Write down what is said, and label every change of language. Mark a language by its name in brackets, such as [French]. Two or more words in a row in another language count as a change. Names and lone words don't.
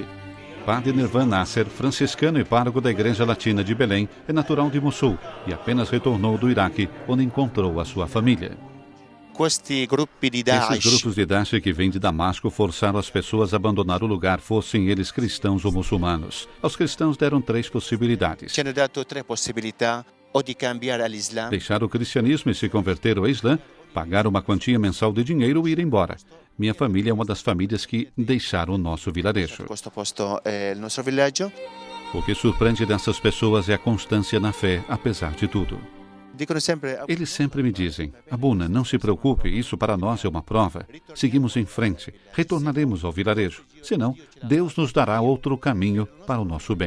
[Portuguese] Padre Nervan Nasser, franciscano e pároco da Igreja Latina de Belém, é natural de Mossul e apenas retornou do Iraque, onde encontrou a sua família. Esses grupos de Daesh que vêm de Damasco forçaram as pessoas a abandonar o lugar, fossem eles cristãos ou muçulmanos. Aos cristãos deram 3 possibilidades. [Italian] o di cambiare all'Islam. [Portuguese] Deixar o cristianismo e se converter ao Islã, pagar uma quantia mensal de dinheiro e ir embora. Minha família é uma das famílias que deixaram o nosso vilarejo. [Italian] Questo posto è il nostro villaggio. [Portuguese] O que surpreende dessas pessoas é a constância na fé, apesar de tudo. [Italian] Dicono sempre [Portuguese] Eles sempre me dizem: Abuna, não se preocupe, isso para nós é uma prova. Seguimos em frente, retornaremos ao vilarejo. Senão, Deus nos dará outro caminho para o nosso bem.